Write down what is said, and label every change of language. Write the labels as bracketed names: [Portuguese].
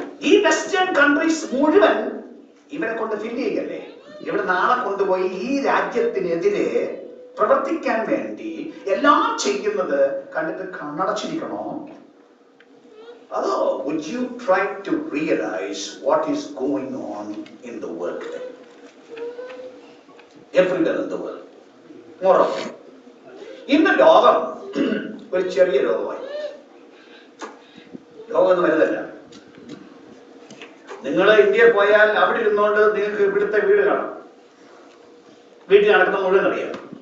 [Malayalam] ഈ western countries മുഴുവൻ ഇവരെ കൊണ്ട് ഫില്ല് ചെയ്യല്ലേ? ഇവിടെ നാളെ കൊണ്ടുപോയി ഈ രാജ്യത്തിനെതിരെ പ്രവർത്തിക്കാൻ വേണ്ടി എല്ലാം ചെയ്യുന്നത് കണ്ടിട്ട് കണ്ണടച്ചിരിക്കണോ? [English] അതോ would you try to realize what is going on in the world, everywhere in the world? [Malayalam] Moreover, ഇന്ന് ലോകം ഒരു ചെറിയ ലോകമായി. ലോകം വലുതല്ല. നിങ്ങൾ ഇന്ത്യയിൽ പോയാൽ അവിടെ ഇരുന്നുകൊണ്ട് നിങ്ങൾക്ക് ഇവിടുത്തെ വീട് കാണാം, വീട്ടിൽ നടക്കുന്ന മുഴുവൻ അറിയാം.